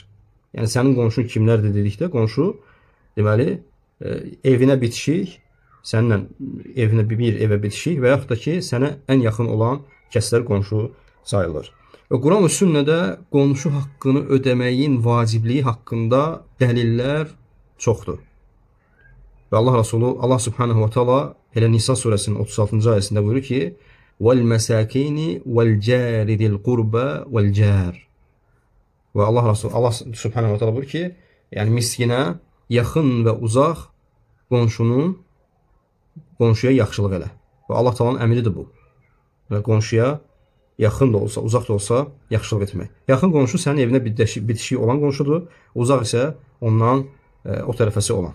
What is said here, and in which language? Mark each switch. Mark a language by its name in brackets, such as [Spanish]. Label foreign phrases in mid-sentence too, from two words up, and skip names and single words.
[Azerbaijani] Yəni, sənin qonşun kimlərdir dedikdə, qonşu, deməli, evinə bitişik, səninlə evinə bir evə bitişik və yaxud da ki, sənə ən yaxın olan kəslər qonşu sayılır. Və Quran və sünnədə qonşu haqqını ödəməyin vacibliyi haqqında dəlillər çoxdur. Və Allah Resulü, [Arabic] الله سبحانه وتعالى [Azerbaijani] elə Nisa surəsinin 36-cı ayəsində buyurur ki, [Arabic] وَالْمَسَاكِينِ وَالْجَارِ ذِي الْقُرْبَ وَالْجَارِ. [Azerbaijani] Və [Arabic] الله سبحانه وتعالى [Azerbaijani] buyurur ki, yəni miskinə, yaxın və uzaq qonşuya yaxşılıq elə. Və Allah Taala'nın əmridir bu. Və qonşuya yaxın da olsa, uzaq da olsa yaxşılıq etmək. Yaxın qonşu sənin evinə bitişik olan qonşudur, uzaq isə ondan o tərəfəsi olan.